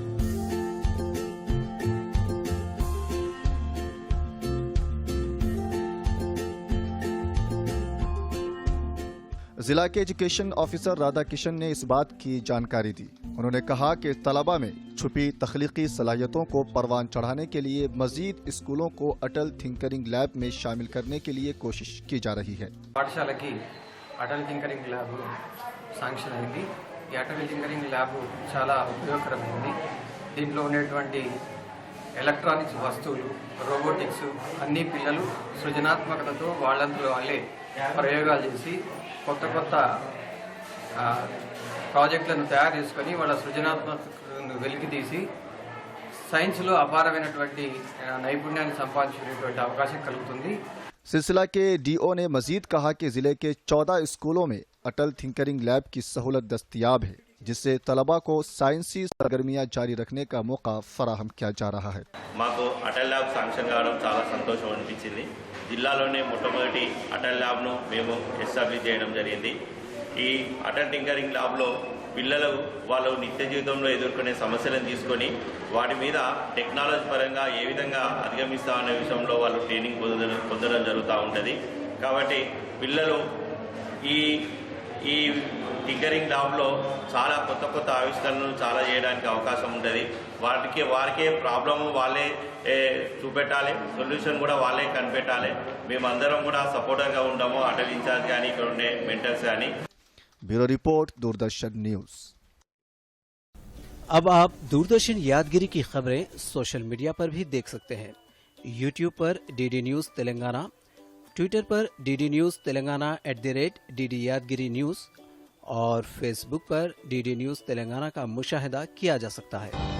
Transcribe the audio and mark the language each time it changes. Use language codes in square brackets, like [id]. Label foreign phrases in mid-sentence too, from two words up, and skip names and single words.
[ur] ضلع کے [en] education officer [ur] رادھا کشن نے اس بات کی جانکاری دی. اُنہوں نے کہا کہ طلبہ میں چھپی تخلیقی صلاحیتوں کو پروان چڑھانے کے لیے مزید اسکولوں کو اٹل تھنکرنگ لیب میں شامل کرنے کے لیے کوشش کی جا رہی ہے. [te] పాఠశాలకి అటల్ థింకరింగ్ ల్యాబ్ శాంక్షన్ అయింది। ఈ అటల్ థింకరింగ్ ల్యాబ్ చాలా ఉపయోగకరమైంది। దీంట్లో ఉండేటువంటి ఎలక్ట్రానిక్స్ వస్తువులు, రోబోటిక్స్ అన్ని పిల్లలు సృజనాత్మకతతో వాళ్ళంతలో వాళ్ళే ప్రయోగాలు చేసి కొత్త కొత్త ప్రాజెక్టులను తయారు చేసుకొని వాళ్ళ సృజనాత్మకతను వెలికితీసి సైన్స్లో అపారమైనటువంటి నైపుణ్యాన్ని సంపాదించుకునేటువంటి అవకాశం కలుగుతుంది। [ur] سلسلہ کے ڈی او نے مزید کہا کہ ضلع کے 14 اسکولوں میں اٹل تھنکرنگ لیب کی سہولت دستیاب ہے، جس سے طلبہ کو سائنسی سرگرمیاں جاری رکھنے کا موقع فراہم کیا جا رہا ہے. [te] మాకు అటల్ ల్యాబ్ శాంక్షన్ కావడం చాలా సంతోషం అనిపించింది। జిల్లాలోనే మొట్టమొదటి అటల్ ల్యాబ్ను మేము ఎస్టాబ్లిష్ చేయడం జరిగింది। ఈ అటల్ టింకరింగ్ ల్యాబ్లో పిల్లలు వాళ్ళు నిత్య జీవితంలో ఎదుర్కొనే సమస్యలను తీసుకొని వాటి మీద టెక్నాలజీ పరంగా ఏ విధంగా అధిగమిస్తామనే విషయంలో వాళ్ళు ట్రైనింగ్ పొందడం జరుగుతూ ఉంటుంది। కాబట్టి పిల్లలు ఈ టింకరింగ్ ల్యాబ్లో చాలా కొత్త కొత్త ఆవిష్కరణలు చాలా చేయడానికి అవకాశం ఉంటుంది। వారికే ప్రాబ్లమ్ వాళ్ళే చూపెట్టాలి, సొల్యూషన్ కూడా వాళ్ళే కనిపెట్టాలి। మేమందరం కూడా సపోర్టర్గా ఉంటాము, అటల్ ఇన్ఛార్జ్ కానీ ఇక్కడ ఉండే మెంటర్స్ కానీ। [en] Bureau report, Doordarshan News. [ur] اب آپ دوردرشن یادگیری کی خبریں [en] social media [ur] پر بھی دیکھ سکتے ہیں. یوٹیوب پر ڈی ڈی نیوز تلنگانہ، ٹوئٹر پر ڈی ڈی نیوز تلنگانہ @DD یادگیری نیوز اور فیس بک پر ڈی ڈی نیوز تلنگانہ کا مشاہدہ کیا جا سکتا ہے.